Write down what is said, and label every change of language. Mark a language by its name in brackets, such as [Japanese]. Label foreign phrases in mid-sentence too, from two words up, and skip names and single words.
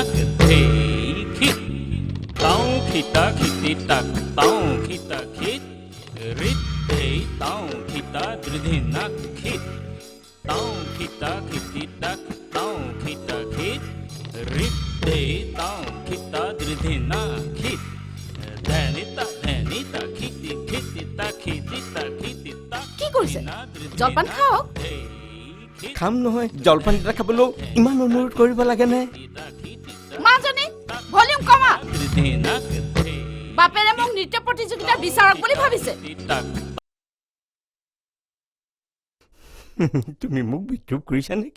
[Assamese] hey kit tao kita kiti tak tao kita kit rit hey tao kita dridhina kit tao kita kiti tak tao kita kit rit hey tao kita dridhina kit dhanita kiti tak কি কৰিছে জলপান খাওক খাম নহয় জলপান এটা খাবলৈও ইমান অনুৰোধ কৰিব লাগেনে মাজনী ভলিউম কমা বাপেৰে মোক নৃত্য প্ৰতিযোগিতা বিচাৰক বুলি ভাবিছে তুমি মোক বিদ্ৰোহ কৰিছা নেকি